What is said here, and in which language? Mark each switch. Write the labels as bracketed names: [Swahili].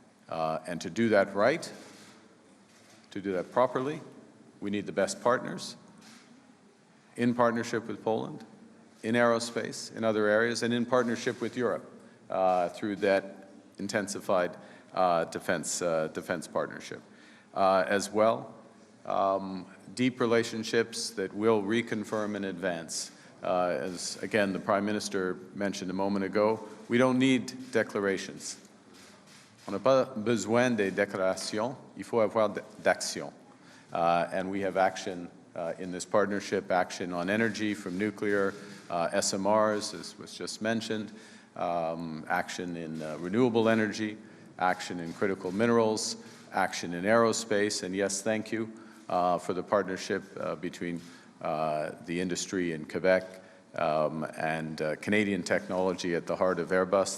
[English] And to do that right, to do that properly, we need the best partners in partnership with Poland, in aerospace, in other areas, and in partnership with Europe through that intensified defense partnership. As well, deep relationships that will reconfirm and advance. As, again, the Prime Minister mentioned a moment ago, we don't need declarations. [French] On n'a pas besoin de déclarations, il faut avoir d'action. [English] And we have action in this partnership, action on energy from nuclear, SMRs, as was just mentioned, action in renewable energy, action in critical minerals, action in aerospace, and yes, thank you for the partnership between the industry in Quebec and Canadian technology at the heart of Airbus.